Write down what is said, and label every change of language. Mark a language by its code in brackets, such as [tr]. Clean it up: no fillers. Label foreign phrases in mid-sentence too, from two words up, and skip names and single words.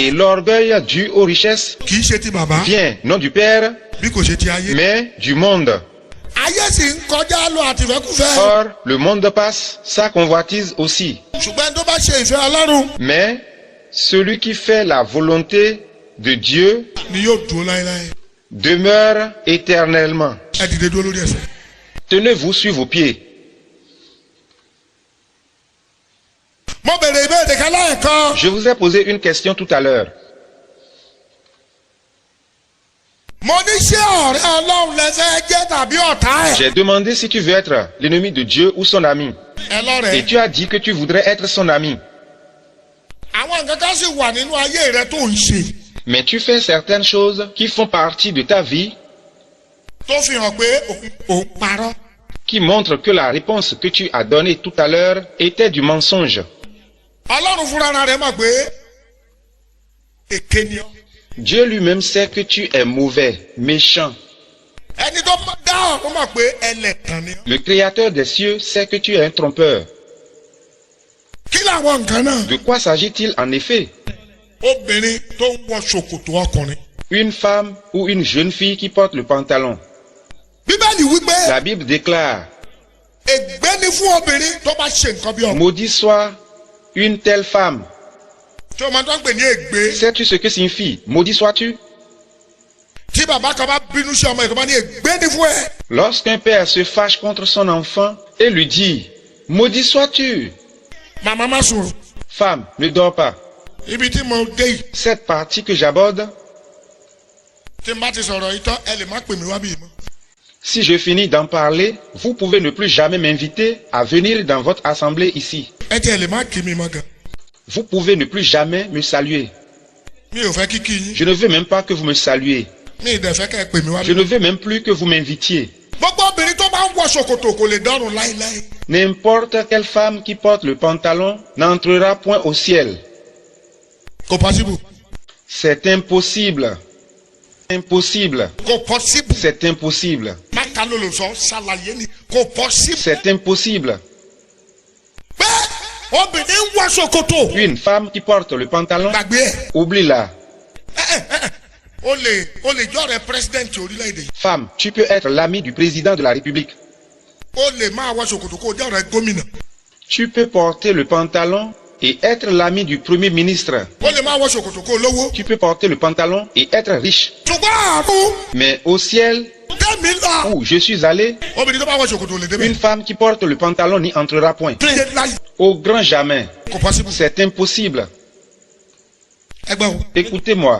[fr] et l'orgueil dû aux richesses [yo] kì í ṣe ti bàbá [fr] vient non du Père, [yo] bí kò ṣe ti ayé. [fr] mais du monde. [yo] ayé sì ń kọjá lọ àti ìfẹ́kùfẹ́. [fr] Or, le monde passe, sa convoitise aussi. [yo] ṣùgbọ́n tó bá ṣe ìfẹ́ ọlọ́run [fr] Mais celui qui fait la volonté de Dieu [yo] ni yóò dúró láéláé. [fr] demeure éternellement. [yo] ẹ dìde dúró lórí ẹsẹ̀. [fr] Tenez-vous sur vos pieds. [yo] mo bèrè ìbéèrè kan lẹ́ẹ̀kan. [fr] Je vous ai posé une question tout à l'heure. [yo] mo ní ṣé ọ̀rẹ́ ọlọ́run lẹ́sẹ̀ jẹ́ tàbí ọ̀tá ẹ̀. [fr] J'ai demandé si tu veux être l'ennemi de Dieu ou son ami. [yo] ẹ [fr] Et [yo] lọ́rẹ̀ẹ́. [fr] tu as dit que tu voudrais être son ami. [yo] àwọn nǹkan kan sì wà nínú ayé rẹ tó ń ṣe. [fr] Mais tu fais certaines choses qui font partie de ta vie, [yo] tó fi hàn pé òun parọ́. [fr] qui montrent que la réponse que tu as donnée tout à l'heure était du mensonge. [yo] ọlọ́run fúnra rẹ̀ mọ̀ pé èké ni ọ́. [fr] Dieu lui-même sait que tu es mauvais, méchant. [yo] ẹni tó dá ọ̀run mọ̀ pé ẹlẹ́tàn ni ọ́. [fr] Le Créateur des cieux sait que tu es un trompeur. [yo] kí làwọn nǹkan náà. [fr] De quoi s'agit-il en effet? [yo] obìnrin tó ń wọ ṣòkòtò ọkùnrin. [fr] Une femme ou une jeune fille qui porte le pantalon. [yo] bíbélì wípé [fr] La Bible déclare, [yo] ègbé ni fún obìnrin tó bá ṣe nǹkan bí ọkùnrin. [fr] maudit soit une telle femme. [yo] tí o máa tó ń pè ní ègbé. [fr] Sais-tu ce que signifie maudit sois-tu? [yo] tí bàbá kan bá bínú sí ọmọ ẹ̀ tó bá ní ègbé ni fún ẹ. [fr] Lorsqu'un père se fâche contre son enfant et lui dit, maudit sois-tu? [yo] màmá má sùn. [fr] Femme, ne dors pas. [yo] ibi tí mo dé yìí [fr] Cette partie que j'aborde, [yo] tí n bá ti sọ̀rọ̀ yìí tán ẹ lè má pè mí wá bí mọ́. [fr] si je finis d'en parler, vous pouvez ne plus jamais m'inviter à venir dans votre assemblée ici. [yo] ẹ tiẹ̀ lè má kí mi mọ́ gan. [fr] Vous pouvez ne plus jamais me saluer. [yo] mi ò fẹ́ kíkí yín. [fr] Je ne veux même pas que vous me saluiez. [yo] mi ì dẹ̀ fẹ́ kẹ́ ẹ pè mí wá [fr] Je [yo] bí. [fr] ne veux même plus que vous m'invitiez. [yo] gbogbo obìnrin tó bá ń wọ ṣòkòtò kò lè dọ́rùn láéláé. [fr] N'importe quelle femme qui porte le pantalon n'entrera point au ciel. [yo] kò possible. [fr] C'est impossible. Impossible. [yo] kò possible. [fr] C'est impossible. [yo] má ta ló lò sọ ṣàlàyé ni kò possible. [fr] C'est impossible. [yo] pé obìnrin ń wọ ṣòkòtò. [fr] Une femme qui porte le pantalon, [yo] gbàgbé ẹ̀. [fr] oublie-la. [yo] o lè jọ̀rẹ́ president orílẹ̀-èdè yìí. [fr] Femme, tu peux être l'ami du président de la République. [yo] o lè máa wọ ṣòkòtò kó o jọ̀rẹ́ gómìnà. [fr] Tu peux porter le pantalon et être l'ami du premier ministre. [yo] o lè máa wọ ṣòkòtò kó o lówó. [fr] Tu peux porter le pantalon et être riche. [yo] ṣùgbọ́n àrùn [fr] Mais au ciel, [yo] tẹ́mi tèmi lọ. [fr] Où je suis allé, [yo] obìnrin tó bá wọ ṣòkòtò lè débẹ̀. [fr] une femme qui porte le pantalon n'y entrera point. [yo] Ṣé láyé [fr] Au grand jamais. [yo] kò possible. [fr] C'est impossible. [yo] ẹgbẹ́ o. [fr] Écoutez-moi.